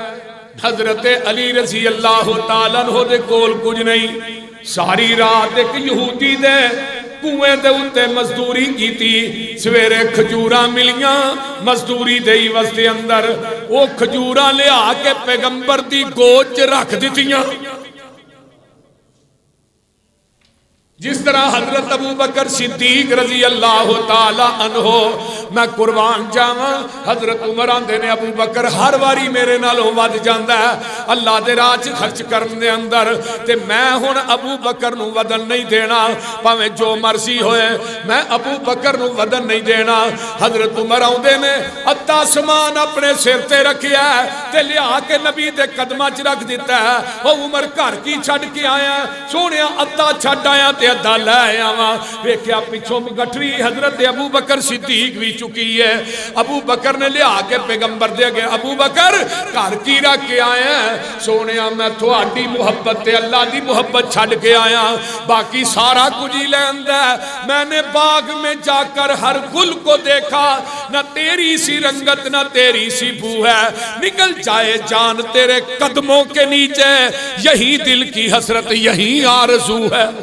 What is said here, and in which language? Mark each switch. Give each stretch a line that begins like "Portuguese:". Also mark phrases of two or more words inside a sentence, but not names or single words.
Punjabi: حضرت علی
Arabic: رضی اللہ تعالیٰ عنہ
Punjabi: دے کول کچھ نہیں، ساری رات ایک یہودی دے کنویں دے اتے مزدوری کی تھی، سویرے کھجوراں ملیاں مزدوری دے وستے اندر، وہ کھجوراں لے آ کے پیغمبر دی گوچ رکھ دیتیاں۔ جس طرح حضرت ابو بکر صدیق
Arabic: رضی اللہ تعالی عنہ،
Punjabi: میں قربان جاواں حضرت عمر آندے نے ابو بکر ہر واری میرے نالوں ود جاندا ہے اللہ دے راہ چ خرچ کرن دے اندر، تے میں ہن ابو بکر نو ودن نہیں دینا، پاویں جو مرضی ہوئے میں ابو بکر نو ودن نہیں دینا۔ حضرت عمر آندے نے ادھا سامان اپنے سر تے رکھیا ہے تے لیا کے نبی دے قدماں چ رکھ دیتا ہے، او عمر گھر کی چھڈ کے آیا، سونیا ادھا چھڈ آیا تے ادھا لے آیا وا، ویکھیا پیچھوں گٹھری حضرت ابو بکر صدیق بھی چکی ہے۔ ابو بکر نے لیا کے پیغمبر دے گئے، ابو بکر گھر کی رکھ کے آیا ہے، سونیا میں تھوڑی محبت تے اللہ دی محبت چھڈ کے آیا، باقی سارا کچھ ہی لے آندا ہے۔
Urdu: میں نے باغ میں جا کر ہر گل کو دیکھا، نہ تیری سی رنگت نہ تیری سی بو ہے، نکل جائے جان تیرے قدموں کے نیچے، یہی دل کی حسرت یہی آرزو ہے۔